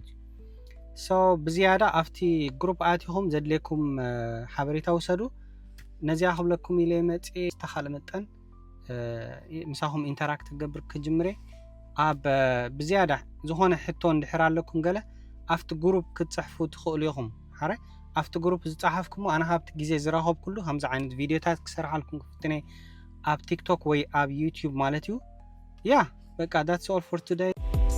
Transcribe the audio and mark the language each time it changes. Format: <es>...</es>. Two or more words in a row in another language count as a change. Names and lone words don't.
<ti>እዩ ሶ በዚያዳ አፍቲ ግሩፕ አቲኹም ዘድለኩም ሓበሬታ ወሰዱ ነዚያ ክብለኩም ኢለ መጽ ተኻለ መጠን ምሳኹም ኢንተራክት ትገብር ክጅምሬ ኣብ በዚያዳ ዝኾነ ሕቶ እንድሕር ኣለኩም ገለ</ti> <en>after group</en> <ti>ክትጽሕፉ ትኽእሉ ኢኹም ሓረ</ti> <en>after group</en> <ti>ዝጻሕፍኩም ኣና ሃብቲ ግዜ ዝራኸብ ኩሉ ከምዚ ዓይነት ቪድዮታት ክሰርሓልኩም ክፍትነ ኣብ ቲክቶክ ወይ ኣብ ዩቲዩብ ማለት እዩ ያ በቃ</ti> <en>that's all for today</en>